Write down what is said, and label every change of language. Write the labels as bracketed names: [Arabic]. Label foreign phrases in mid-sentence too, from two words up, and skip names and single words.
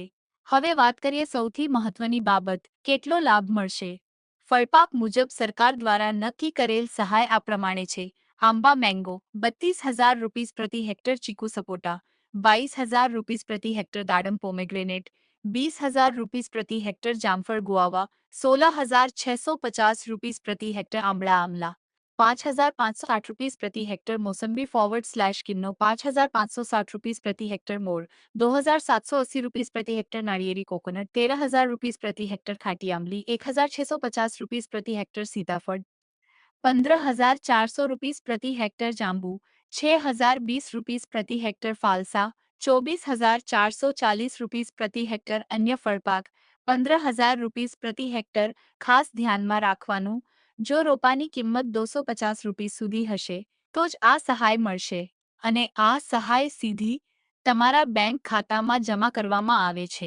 [Gujarati] હવે વાત કરીએ સૌથી મહત્વની બાબત, કેટલો લાભ મળશે. ફળપાક મુજબ સરકાર દ્વારા નક્કી કરેલ સહાય આ પ્રમાણે છે. આંબા મેંગો 32,000 રૂપીસ પ્રતિ હેક્ટર, ચીકુ સપોટા 22,000 રૂપીસ પ્રતિ હેક્ટર, દાડમ પોમેગ્રેનેટ 20,000 રૂपीस પ્રતિ હેક્ટર, જામફળ ગુઆવા 16,650 રૂપીસ પ્રતિ હેક્ટર, આંબળા આમળા 5,560 રૂપીસ પ્રતિ હેક્ટર, મોસંબી ફોરવર્ડ/કિન્નો 5,560 રૂપીસ પ્રતિ હેક્ટર, મોર 2,780 રૂપીસ પ્રતિ હેક્ટર, નારિયેળી કોકોનટ 13,000 રૂપીસ પ્રતિ હેક્ટર, ખાટી આમલી 1,650 રૂપીસ પ્રતિ હેક્ટર, સીતાફળ 15,400 રૂપીસ પ્રતિ હેક્ટર, જાંબુ 6,020 રૂપીસ પ્રતિ હેક્ટર, ફાલસા 24,440 રૂપીસ પ્રતિ હેક્ટર, અન્ય ફળપાક 15,000 રૂપીસ પ્રતિ હેક્ટર. ખાસ ધ્યાનમાં રાખવાનું, જો રોપાની કિંમત 250 રૂપીસ સુધી હશે તો જ આ સહાય મળશે અને આ સહાય સીધી તમારા બેંક ખાતામાં જમા કરવામાં આવે છે.